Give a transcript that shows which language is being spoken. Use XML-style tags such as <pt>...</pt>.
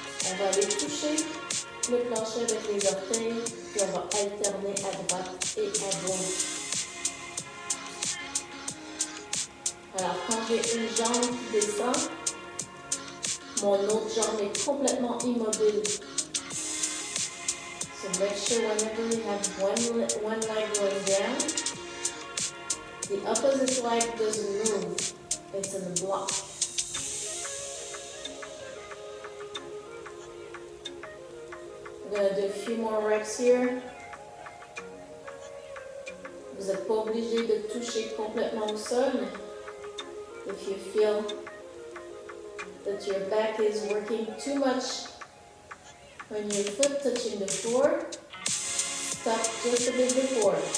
<fr>On va aller toucher le plancher avec les orteils, puis on va alterner à droite et à gauche. Alors, quand j'ai une jambe qui descend, mon autre jambe est complètement immobile.</fr> <en>So make sure whenever you have one leg going down, the opposite leg doesn't move. It's in a block. We're going to do a few more reps here. Vous</en> <fr>Vous n'êtes pas obligé de toucher complètement au sol.</fr> <en>If you feel that your back is working too much when your foot touching the floor, stop just a bit before.</en>